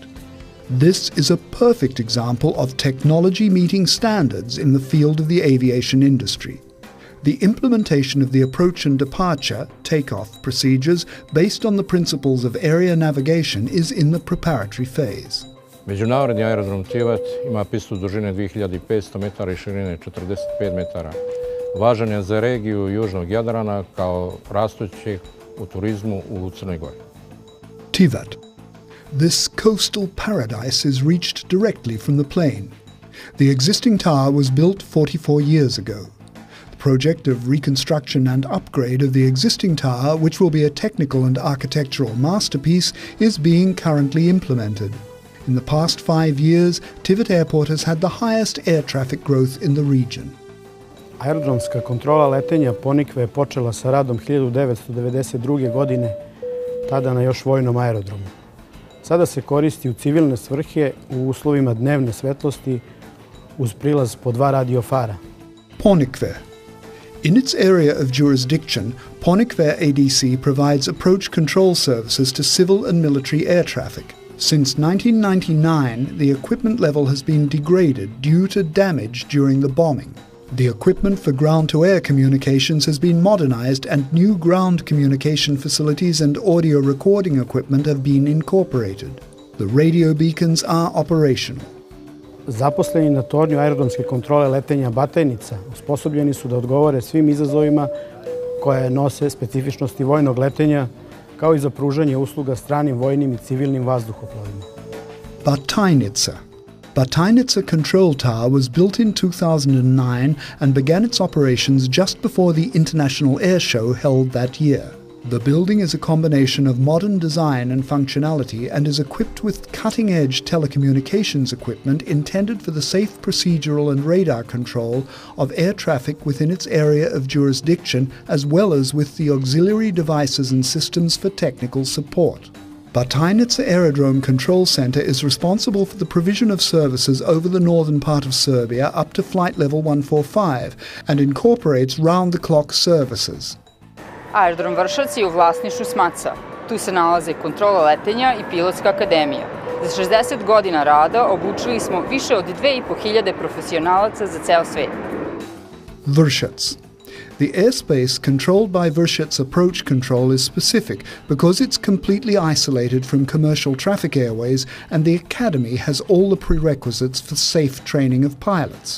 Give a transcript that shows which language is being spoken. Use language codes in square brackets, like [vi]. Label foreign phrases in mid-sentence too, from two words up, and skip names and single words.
[en] This is a perfect example of technology meeting standards in the field of the aviation industry. The implementation of the approach and departure, takeoff procedures based on the principles of area navigation is in the preparatory phase. [sr] Međunarodni aerodrom Tivat ima pistu dužine 2500 metara i širine 45 metara. Važan je za regiju Južnog Jadrana kao rastućeg u turizmu u Crnoj Gori. Tivat. [en] This coastal paradise is reached directly from the plane. The existing tower was built 44 years ago. The project of reconstruction and upgrade of the existing tower, which will be a technical and architectural masterpiece, is being currently implemented. In the past 5 years, Tivat Airport has had the highest air traffic growth in the region. [sr] Aerodromska kontrola letenja Ponikve je počela sa radom 1992. godine, tada na još vojnom aerodromu. Sada se koristi u civilne svrhe u uslovima dnevne svetlosti uz prilaz po 2 radiofara. Ponikve. [en] In its area of jurisdiction, Ponikve ADC provides approach control services to civil and military air traffic. Since 1999, the equipment level has been degraded due to damage during the bombing. The equipment for ground-to-air communications has been modernized and new ground communication facilities and audio recording equipment have been incorporated. The radio beacons are operational. [sr] Zaposleni na tornju aerodromske kontrole letenja Batajnica osposobljeni su da odgovore svim izazovima koje nose specifičnosti vojnog letenja, kao i za pružanje usluga stranim vojnim i civilnim vazduhoplovima. Batajnica. [en] Batajnica Control Tower was built in 2009 and began its operations just before the International Air Show held that year. The building is a combination of modern design and functionality and is equipped with cutting-edge telecommunications equipment intended for the safe procedural and radar control of air traffic within its area of jurisdiction, as well as with the auxiliary devices and systems for technical support. Batajnica Aerodrome Control Center is responsible for the provision of services over the northern part of Serbia up to flight level 145 and incorporates round-the-clock services. [sr] Aerodrom Vršac je u vlasništvu Smatsa. Tu se nalaze kontrola letenja i pilotska akademija. Za 60 godina rada obučili smo više od 2500 profesionalaca za ceo svet. Vršac. [en] The airspace controlled by Vršac approach control is specific because it's completely isolated from commercial traffic airways and the academy has all the prerequisites for safe training of pilots.